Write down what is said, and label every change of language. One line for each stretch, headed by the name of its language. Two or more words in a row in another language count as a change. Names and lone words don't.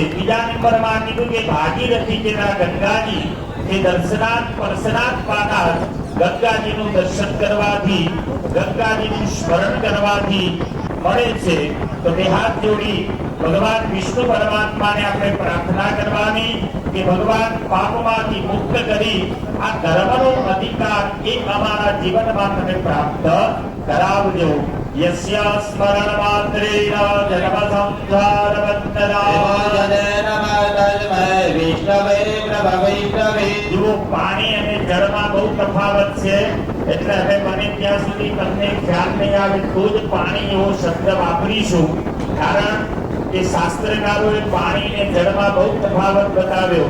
Gujarati: બીજા નંબરમાં કીધું કે ભાગીરથી જેના ગંગાજી એ દર્શનાર્થ પરસનાર્થ પાના ગંગાજીનું દર્શન કરવાથી ગંગાજીનું સ્મરણ કરવાથી મળે છે. તો બે હાથ જોડી ભગવાન વિષ્ણુ પરમાત્માને આપણે પ્રાર્થના કરવાની કે ભગવાન પાપમાંથી મુક્ત કરી આ ધર્મનો અધિકાર એ અમારા જીવનમાં તમે પ્રાપ્ત કરાવજો.
Sanskrit: यस्य स्मरणमात्रेण जन्मसंसारबन्धना વિભોજનેન તસ્મૈ વિષ્ણવે પ્રભવૈષ્ણવે.
Gujarati: જુઓ, પાણી અને જળમાં બહુ તફાવત છે, એટલે હવે મને ત્યાં સુધી તમને ખ્યાલ નહીં આવે તો જ પાણી એવો શબ્દ વાપરીશું, કારણ કે શાસ્ત્રકારોએ પાણી અને જળમાં બહુ તફાવત બતાવ્યો.